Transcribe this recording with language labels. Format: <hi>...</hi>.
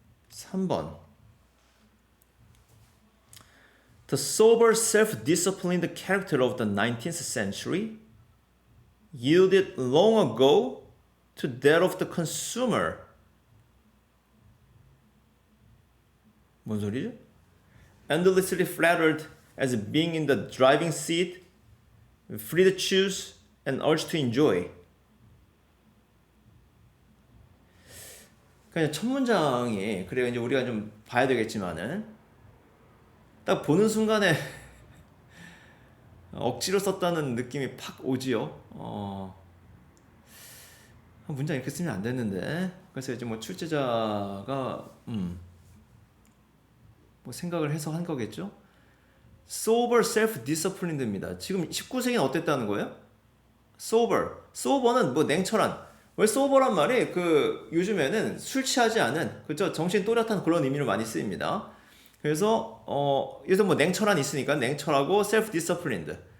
<en>(3번) The sober, self-disciplined character of the 19th century yielded long ago to that of the consumer.</en> <ko>뭔 소리죠?</ko> <en>Endlessly flattered as being in the driving seat, free to choose and urged to enjoy.</en> <ko>그러니까 첫 문장이 그래요. 이제 우리가 좀 봐야 되겠지만은 딱 보는 순간에 억지로 썼다는 느낌이 팍 오지요. 문장 이렇게 쓰면 안 됐는데. 그래서 이제 뭐 출제자가 뭐 생각을 해서 한 거겠죠. sober, self-disciplined입니다. 지금 19세기는 어땠다는 거예요? sober는 뭐 냉철한. 왜 sober란 말이 요즘에는 술 취하지 않은, 그죠? 정신 또렷한 그런 의미로 많이 쓰입니다. 그래서 여기서 뭐 냉철한 있으니까 냉철하고 self-disciplined.</ko>